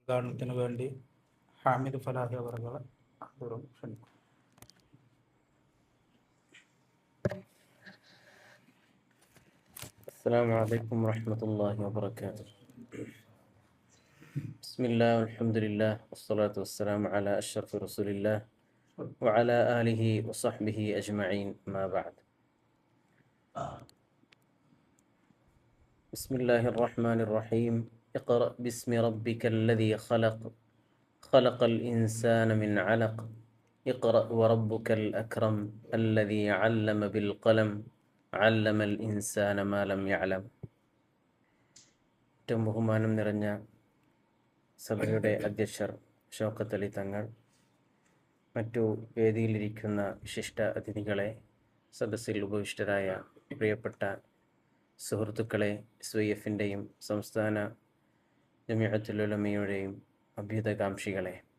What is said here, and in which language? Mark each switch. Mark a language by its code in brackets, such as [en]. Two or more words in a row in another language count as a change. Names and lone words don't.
[ml] ഉദാഹരണത്തിന് വേണ്ടി ഹാമിദ് ഫലാഹി അവറുകളെ ആദരവും ക്ഷണിക്കും. [ar] السلام عليكم ورحمة الله وبركاته. بسم الله والحمد لله والصلاة والسلام على أشرف رسول الله وعلى آله وصحبه أجمعين ما بعد. بسم الله الرحمن الرحيم. اقرأ باسم ربك الذي خلق خلق الإنسان من علق اقرأ وربك الأكرم الذي علم بالقلم علم الإنسان ما لم يعلم. [ml] ഏറ്റവും ബഹുമാനം നിറഞ്ഞ സഭയുടെ അധ്യക്ഷർ ഷൗക്കത്ത് അലി തങ്ങൾ, മറ്റു വേദിയിലിരിക്കുന്ന വിശിഷ്ട അതിഥികളെ, സദസ്സിൽ ഉപവിഷ്ടരായ പ്രിയപ്പെട്ട സുഹൃത്തുക്കളെ, SYF-ൻ്റെയും സംസ്ഥാന ജമിഅത്തുൽ ഉലമയുടെയും അഭ്യുതകാംക്ഷികളെ,